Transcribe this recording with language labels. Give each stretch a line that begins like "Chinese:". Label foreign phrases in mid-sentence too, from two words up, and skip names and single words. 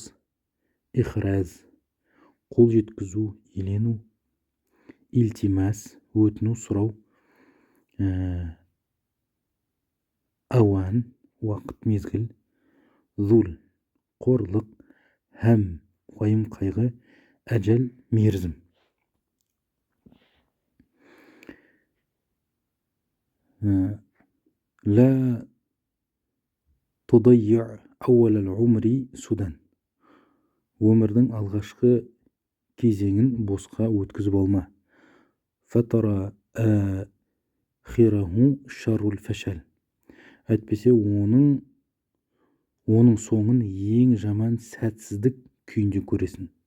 Kazakh: Ихраз қол жеткізу, илену. Илтимас өтіну, сұрау. Ауан уақыт, мезгіл. Зул қорлық. Хәм уайым, қайғы. Әжәл мерзім.
Arabic: لا تضيع أول العمر سدى.
Kazakh: Өмірдің алғашқы кезеңін босқа өткізіп алма.
Arabic: فترى آخره شر الفشل.
Kazakh: Әйтпесе оның соңын ең жаман сәтсіздік күйінде көресің.